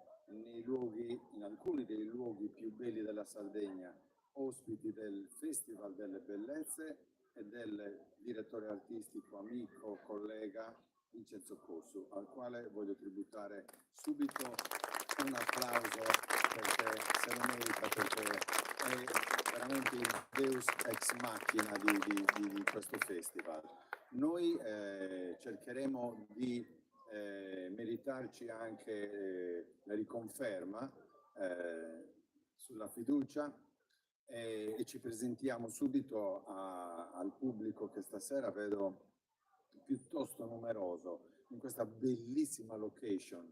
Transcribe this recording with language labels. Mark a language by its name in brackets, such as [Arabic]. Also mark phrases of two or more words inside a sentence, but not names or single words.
[Italian] in alcuni dei luoghi più belli della Sardegna, ospiti del Festival delle Bellezze e del direttore artistico, amico, collega Vincenzo Cossu, al quale voglio tributare subito un applauso perché se lo merita, perché è veramente il [Latin] deus ex machina [Italian] di questo festival. Noi cercheremo di meritarci anche la riconferma sulla fiducia e ci presentiamo subito al pubblico che stasera vedo piuttosto numeroso in questa bellissima location.